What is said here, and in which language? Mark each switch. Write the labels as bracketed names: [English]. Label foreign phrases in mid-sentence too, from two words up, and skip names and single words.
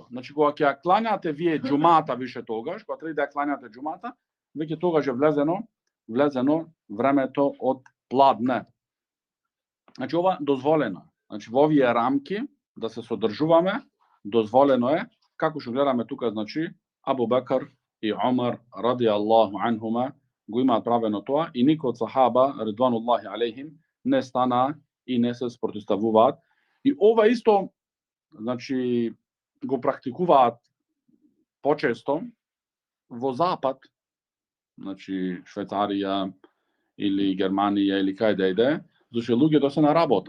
[Macedonian] Значи, кога ќе ја кланяте вие џумата више тогаш, кога треба да ја кланяте џумата, веќе тогаш е влезено времето од пладне. Значи, ова дозволено. Значи, во овие рамки да се содржуваме, дозволено е, како што гледаме тука, значи, Абу Бекар и Омар [Arabic] رضي الله عنهما [Macedonian] го имаат правено тоа и никој од сахаба [Arabic] رضوان الله عليهم [Macedonian] не стана и не се спротивставуваат. И ова исто, значи, го практикуваат почесто во запад, значи Швајцарија или Германија или кај да иде, зашто луѓето се на работа.